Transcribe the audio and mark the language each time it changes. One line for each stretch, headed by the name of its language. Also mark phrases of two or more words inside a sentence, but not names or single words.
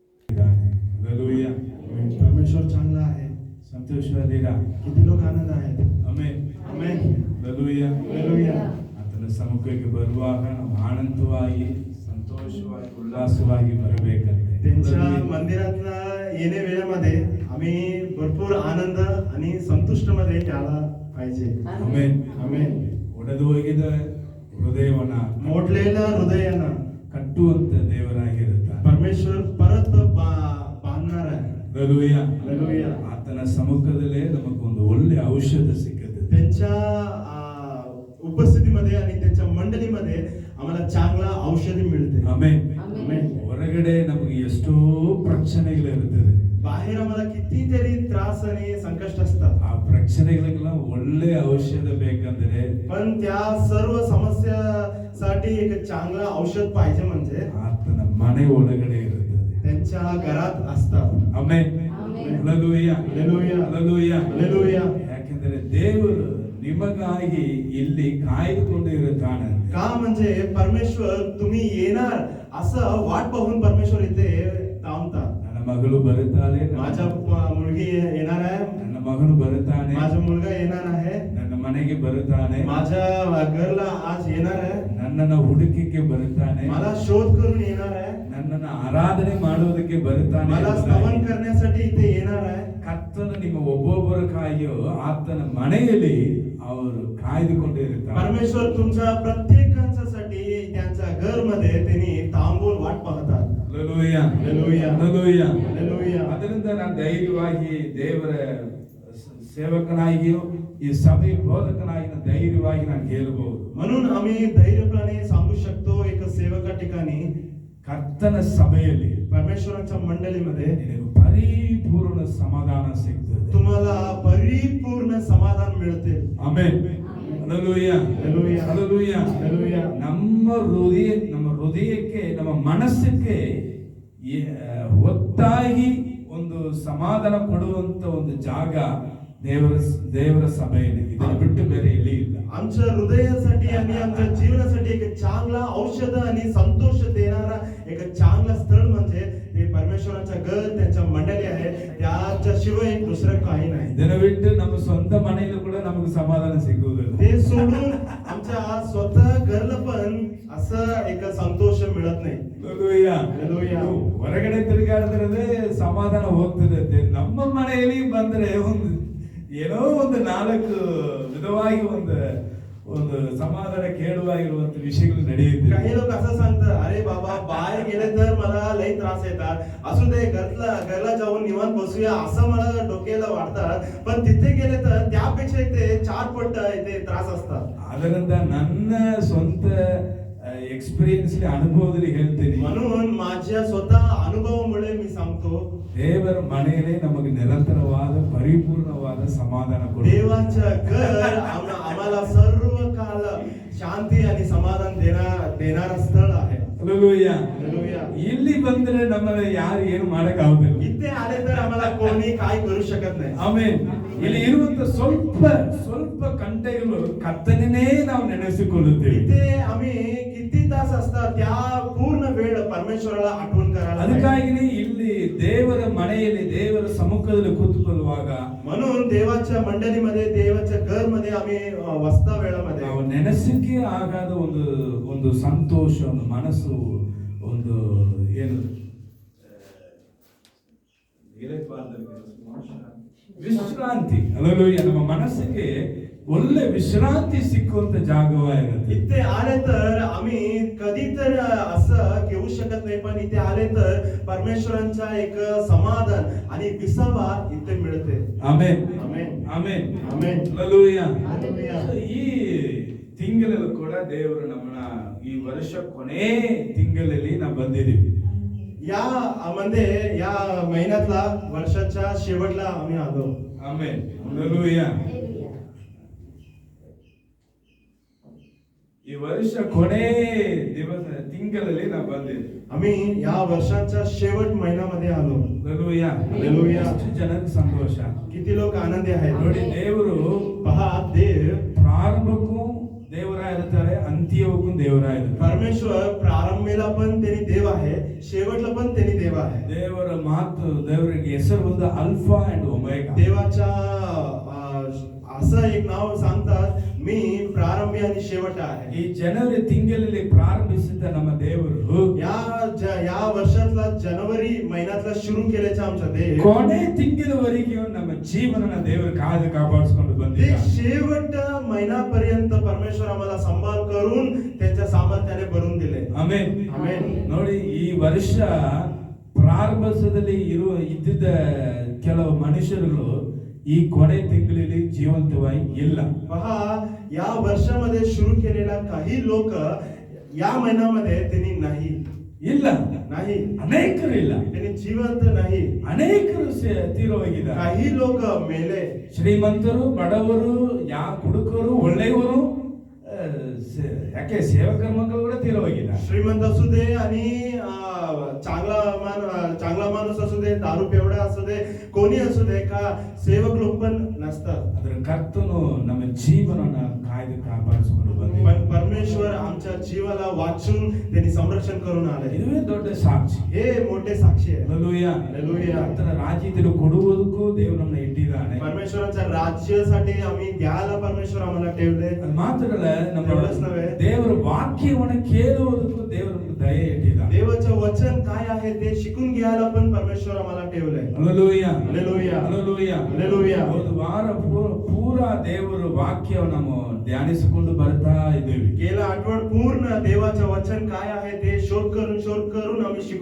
Marathi: हालेलुया. परमेश्वर चांगला आहे.
Kannada: ಸಂತೋಷವಾಗಿದ್ದೀರಾ?
Marathi: किती लोक आनंद आहेत?
Kannada: ಆಮೆನ್. ಆಮೆನ್. ಹಾಲೆಲೂಯಾ.
Marathi: हालेलुया.
Kannada: ಆತನ ಸಮ್ಮುಖಕ್ಕೆ ಬರುವಾಗ ನಾವು ಆನಂದವಾಗಿ ಸಂತೋಷವಾಗಿ ಉಲ್ಲಾಸವಾಗಿ ಬರಬೇಕಂತೆ.
Marathi: त्यांच्या मंदिरातला येणे वेळेमध्ये आम्ही भरपूर आनंद आणि संतुष्टमध्ये यायला पाहिजे.
Kannada: ಆಮೆನ್.
Marathi: आमेन.
Kannada: ಒಡೆದು ಹೋಗಿದ ಹೃದಯವನ್ನ
Marathi: मोडलेल्या हृदयानं
Kannada: ಕಟ್ಟುವಂತ ದೇವರಾಗಿರುತ್ತಾನೆ.
Marathi: परमेश्वर परत बांधणार आहे.
Kannada: ಹಾಲೆಲೂಯಾ.
Marathi: हालेलुया.
Kannada: ಆತನ ಸಮ್ಮುಖದಲ್ಲೇ ನಮಗೊಂದು ಒಳ್ಳೆ ಔಷಧ ಸಿಕ್ಕದೆ.
Marathi: त्यांच्या उपस्थितीमध्ये आणि त्यांच्या मंडळीमध्ये आम्हाला चांगला औषधी मिळते.
Kannada: ಆಮೆನ್.
Marathi: आमेन.
Kannada: ಹೊರಗಡೆ ನಮಗೆ ಎಷ್ಟೋ ಪ್ರಶ್ನೆಗಳಿರುತ್ತದೆ.
Marathi: बाहेर आम्हाला कितीतरी त्रास आणि संकष्ट असतात.
Kannada: ಆ ಪ್ರಶ್ನೆಗಳಿಗೆಲ್ಲ ಒಳ್ಳೆ ಔಷಧ ಬೇಕಂದ್ರೆ
Marathi: पण त्या सर्व समस्यासाठी एक चांगला औषध पाहिजे म्हणजे
Kannada: ಆತನ ಮನೆ ಒಳಗಡೆ ಇರುತ್ತದೆ.
Marathi: त्यांच्या घरात असतात.
Kannada: ಆಮೆನ್. ಹಾಲೆಲೂಯಾ.
Marathi: हालेलुया.
Kannada: ಹಾಲೆಲೂಯಾ.
Marathi: हालेलुया.
Kannada: ಯಾಕೆಂದರೆ ದೇವರು ನಿಮಗಾಗಿ ಇಲ್ಲಿ ಕಾಯ್ದುಕೊಂಡು ಇರುತ್ತಾನೆ.
Marathi: का म्हणजे परमेश्वर तुम्ही येणार असं वाट पाहून परमेश्वर इथे थांबतात.
Kannada: ನನ್ನ ಮಗಳು ಬರುತ್ತಾಳೆ,
Marathi: माझा मुलगी येणार आहे.
Kannada: ನನ್ನ ಮಗನು ಬರುತ್ತಾನೆ,
Marathi: माझा मुलगा येणार आहे.
Kannada: ನನ್ನ ಮನೆಗೆ ಬರುತ್ತಾನೆ,
Marathi: माझ्या घरला आज येणार आहे.
Kannada: ನನ್ನನ್ನು ಹುಡುಕಿಕ್ಕೆ ಬರುತ್ತಾನೆ,
Marathi: मला शोध करून येणार आहे.
Kannada: ನನ್ನನ್ನು ಆರಾಧನೆ ಮಾಡುವುದಕ್ಕೆ ಬರುತ್ತಾನೆ.
Marathi: मला स्तवन करण्यासाठी इथे येणार आहे.
Kannada: ಕರ್ತನು ನಿಮ್ಮ ಒಬ್ಬೊಬ್ಬರಿಗಾಗಿಯೂ ಆತನ ಮನೆಯಲ್ಲಿ ಅವರು ಕಾಯ್ದುಕೊಂಡಿರುತ್ತಾರೆ.
Marathi: परमेश्वर तुमच्या प्रत्येकांसाठी त्यांच्या घर मध्ये त्यांनी थांबून वाट पाहतात.
Kannada: ಹಾಲೆಲೂಯಾ.
Marathi: हालेलुया.
Kannada: ಹಾಲೆಲೂಯಾ.
Marathi: हालेलुया.
Kannada: ಅದರಿಂದ ನಾನು ಧೈರ್ಯವಾಗಿ ದೇವರ ಸೇವಕನಾಗಿಯೂ ಈ ಸಭೆ ಬೋಧಕನಾಗಿ ನಾನು ಧೈರ್ಯವಾಗಿ ನಾನು ಹೇಳಬಹುದು.
Marathi: म्हणून आम्ही धैर्यपणे सांगू शकतो एक सेवका ठिकाणी
Kannada: ಕರ್ತನ ಸಭೆಯಲ್ಲಿ
Marathi: परमेश्वराच्या मंडळीमध्ये
Kannada: ನಿನಗೆ ಪರಿಪೂರ್ಣ ಸಮಾಧಾನ ಸಿಗ್ತದೆ.
Marathi: तुम्हाला परिपूर्ण समाधान मिळते.
Kannada: ಆಮೆನ್. ಹಾಲೆಲೂಯಾ.
Marathi: हालेलुया.
Kannada: ಹಾಲೆಲೂಯಾ.
Marathi: हालेलुया.
Kannada: ನಮ್ಮ ಹೃದಯಕ್ಕೆ ನಮ್ಮ ಮನಸ್ಸಿಗೆ ಒತ್ತಾಗಿ ಒಂದು ಸಮಾಧಾನ ಕೊಡುವಂತ ಒಂದು ಜಾಗ ದೇವರ ಸಭೆಯಲ್ಲಿ. ಇದನ್ನು ಬಿಟ್ಟು ಬೇರೆ ಎಲ್ಲಿ ಇಲ್ಲ.
Marathi: आमच्या हृदयासाठी आणि आमच्या जीवनासाठी एक चांगला औषध आणि संतोष देणारा एक चांगला स्थळ म्हणजे ते परमेश्वराचं घर, त्यांच्या मंडळी आहे. त्याच्याशिवाय एक दुसरं काही नाही.
Kannada: ಇದನ್ನು ಬಿಟ್ಟು ನಮ್ಮ ಸ್ವಂತ ಮನೆಯಲ್ಲೂ ಕೂಡ ನಮಗೆ ಸಮಾಧಾನ ಸಿಗುವುದಿಲ್ಲ.
Marathi: ते सोडून आमच्या स्वतः घरला पण असं एक संतोष मिळत नाही.
Kannada: ಹಾಲೆಲೂಯಾ.
Marathi: हालेलुया.
Kannada: ಹೊರಗಡೆ ತಿರುಗಾಡಿದ್ರೆ ಸಮಾಧಾನ ಹೋಗ್ತದೆ. ನಮ್ಮ ಮನೆಯಲ್ಲಿ ಬಂದ್ರೆ ಏನೋ ಒಂದು ನಾಲ್ಕು ವಿಧವಾಗಿ ಒಂದು ಸಮಾಧಾನ ಕೇಳುವಾಗಿರುವಂತ ವಿಷಯಗಳು ನಡೆಯುತ್ತೆ.
Marathi: काही लोक असं सांगतात, अरे बाबा बाहेर गेले तर मला लई त्रास येतात. असू दे घरला जाऊन निवांत बसूया असं मला डोक्याला वाटतात. पण तिथे गेले तर त्यापेक्षा इथे 4 पट इथे त्रास असतात.
Kannada: ಅದರಿಂದ ನನ್ನ ಸ್ವಂತ ಎಕ್ಸ್ಪೀರಿಯನ್ಸ್ ಅನುಭವದಲ್ಲಿ ಹೇಳ್ತೀನಿ.
Marathi: म्हणून माझ्या स्वतः अनुभवामुळे मी सांगतो,
Kannada: ದೇವರ ಮನೆಯಲ್ಲೇ ನಮಗೆ ನಿರಂತರವಾದ ಪರಿಪೂರ್ಣವಾದ ಸಮಾಧಾನ ಕೊಡುತ್ತೆ.
Marathi: देवाचं घर आम्हाला सर्व काल शांती आणि समाधान देणारा स्थळ आहे.
Kannada: ಹಾಲೆಲೂಯಾ.
Marathi: हालेलुया.
Kannada: ಇಲ್ಲಿ ಬಂದ್ರೆ ನಮ್ಮನ್ನ ಯಾರು ಏನು ಮಾಡಕ್ ಆಗುದಿಲ್ಲ.
Marathi: इथे आले तर आम्हाला कोणी काय करू शकत नाही.
Kannada: ಆಮೆನ್. ಇಲ್ಲಿ ಇರುವಂತ ಸ್ವಲ್ಪ ಗಂಟೆಗಳು ಕರ್ತನೇ ನಾವು ನೆನೆಸಿಕೊಳ್ಳುತ್ತೇವೆ.
Marathi: इथे आम्ही किती तास असतात त्या पूर्ण वेळ परमेश्वराला आठवण करायला.
Kannada: ಅದಕ್ಕಾಗಿನೇ ಇಲ್ಲಿ ದೇವರ ಮನೆಯಲ್ಲಿ ದೇವರ ಸಮ್ಮುಖದಲ್ಲಿ ಕೂತುಕೊಳ್ಳುವಾಗ
Marathi: म्हणून देवाच्या मंडळीमध्ये देवाच्या घर मध्ये आम्ही वस्ता वेळामध्ये
Kannada: ನಾವು ನೆನೆಸಿಕೆ ಆಗಾದ ಒಂದು ಸಂತೋಷ, ಒಂದು ಮನಸ್ಸು, ಒಂದು ಏನು ವಿಶ್ರಾಂತಿ. ಹಾಲೆಲೂಯಾ. ನಮ್ಮ ಮನಸ್ಸಿಗೆ ಒಳ್ಳೆ ವಿಶ್ರಾಂತಿ ಸಿಕ್ಕುವಂತ ಜಾಗವಾಗಿರುತ್ತೆ.
Marathi: इथे आले तर आम्ही कधी तर असं घेऊ शकत नाही. पण इथे आले तर परमेश्वरांचा एक समाधान आणि विसावा इथे मिळते.
Kannada: ಆಮೆನ್. ಆಮೆನ್. ಆಮೆನ್. ಆಮೆನ್. ಹಾಲೆಲೂಯಾ.
Marathi: हालेलुया.
Kannada: ಈ ತಿಂಗಳಲ್ಲೂ ಕೂಡ ದೇವರು ನಮ್ಮನ್ನ ಈ ವರ್ಷ ಕೊನೆ ತಿಂಗಳಲ್ಲಿ ನಾವು ಬಂದಿದ್ದೀವಿ.
Marathi: या मध्ये या महिन्यातला वर्षाच्या शेवटला आम्ही आलो.
Kannada: ಆಮೆನ್. ಹಾಲೆಲೂಯಾ. ಈ ವರ್ಷ ಕೊನೆ ತಿಂಗಳಲ್ಲಿ ನಾವು ಬಂದಿದ್ದೀವಿ.
Marathi: आम्ही या वर्षाच्या शेवट महिन्यामध्ये आलो.
Kannada: ಹಾಲೆಲೂಯಾ.
Marathi: हालेलुया.
Kannada: ಎಷ್ಟು ಜನಕ್ಕೆ ಸಂತೋಷ.
Marathi: किती लोक आनंदी आहेत.
Kannada: ನೋಡಿ, ದೇವರು
Marathi: पहा, देव
Kannada: ಪ್ರಾರಂಭಕ್ಕೂ ದೇವರಾಗಿರ್ತಾರೆ, ಅಂತ್ಯವಕ್ಕೂ ದೇವರಾಗಿರ್ತಾರೆ.
Marathi: परमेश्वर प्रारंभीला पण त्यांनी देव आहे, शेवटला पण त्यांनी देव आहे.
Kannada: ದೇವರ ಮಾತು, ದೇವರಿಗೆ ಹೆಸರು ಒಂದು
English: Alpha and Omega.
Marathi: देवाच्या असं एक नाव सांगतात, मी प्रारंभी आणि शेवट आहे.
Kannada: ಈ ಜನವರಿ ತಿಂಗಳಲ್ಲಿ ಪ್ರಾರಂಭಿಸಿದ ನಮ್ಮ ದೇವರು
Marathi: या वर्षातला जानेवारी महिन्यातला सुरू केल्याचा आमचा देव
Kannada: ಕೊನೆ ತಿಂಗಳವರೆಗೂ ನಮ್ಮ ಜೀವನನ ದೇವರು ಕಾದು ಕಾಪಾಡಿಸಿಕೊಂಡು ते ಬಂದಿದ್ದಾರೆ.
Marathi: शेवट महिन्यापर्यंत परमेश्वर आम्हाला सांभाळ करून त्यांच्या सामर्थ्याने भरून दिले.
Kannada: ಆಮೆನ್. ಆಮೆನ್. ನೋಡಿ, ಈ ವರ್ಷ ಪ್ರಾರಂಭದಲ್ಲಿ ಇದ್ದಿದ್ದ ಕೆಲವು ಮನುಷ್ಯರುಗಳು ಈ ಕೊನೆ ತಿಂಗಳಲ್ಲಿ ಜೀವಂತವಾಗಿ ಇಲ್ಲ.
Marathi: पहा, या वर्षामध्ये सुरू केलेला काही लोक या महिन्यामध्ये त्यांनी नाही
Kannada: ಇಲ್ಲ, ಅನೇಕರು ಇಲ್ಲ,
Marathi: त्यांनी जिवंत नाही.
Kannada: ಅನೇಕರು ತೀರೋಗಿದ್ದಾರೆ.
Marathi: काही लोक मेले.
Kannada: ಶ್ರೀಮಂತರು, ಬಡವರು, ಹುಡುಕರು, ಒಳ್ಳೆಯವರು, ಯಾಕೆ ಸೇವಕರ ಮಕ್ಕಳು ಕೂಡ ತೀರೋಗಿದ್ದಾರೆ.
Marathi: श्रीमंत असू दे आणि चांगला माणूस असू दे, दारू पेवडा असू दे, कोणी असू दे, का सेवक लोक पण नसतात.
Kannada: ಅದರ ಕರ್ತನು ನಮ್ಮ ಜೀವನನ ಕಾಯ್ದು ಕಾಪಾಡಿಸಿಕೊಂಡು ಬಂದಿದ್ದಾನೆ.
Marathi: पण परमेश्वर आमच्या जीवाला वाचून त्यांनी संरक्षण करून आले.
Kannada: ಇದುವೇ ದೊಡ್ಡ ಸಾಕ್ಷಿ.
Marathi: हे मोठे साक्षी आहे.
Kannada: ಹಲ್ಲೆಲೂಯಾ. ಹಲ್ಲೆಲೂಯಾ. ಕರ್ತನ ರಾಜ್ಯದಲ್ಲಿ ಕೊಡುವುದಕ್ಕೂ ದೇವರು ನಮ್ಮನ್ನ ಇಟ್ಟಿದ್ದಾನೆ.
Marathi: परमेश्वराच्या राज्यासाठी आम्ही द्यायला परमेश्वर आम्हाला ठेवले.
Kannada: ಅದು ಮಾತ್ರ ಅಲ್ಲ, ನಮ್ಮ
Marathi: एवढंच नव्हे,
Kannada: ದೇವರ ವಾಕ್ಯವನ್ನು ಕೇಳುವುದಕ್ಕೂ ದೇವರು ನಮಗೆ ದಯೆ ಇಟ್ಟಿದ್ದಾನೆ.
Marathi: देवाचं वचन काय आहे ते शिकून घ्यायला पण परमेश्वर आम्हाला ठेवले.
Kannada: ಹಲ್ಲೆಲೂಯಾ. ಹಲ್ಲೆಲೂಯಾ. ಹಲ್ಲೆಲೂಯಾ. ಹಲ್ಲೆಲೂಯಾ. ಒಂದು ವಾರ ಪೂರ ದೇವರ ವಾಕ್ಯವನ್ನು ನಾವು ಧ್ಯಾನಿಸಿಕೊಂಡು ಬರ್ತಾ ಇದ್ದೇವೆ.
Marathi: गेला आठवड पूर्ण देवाचं वचन काय आहे ते शोध करून आम्ही शिकून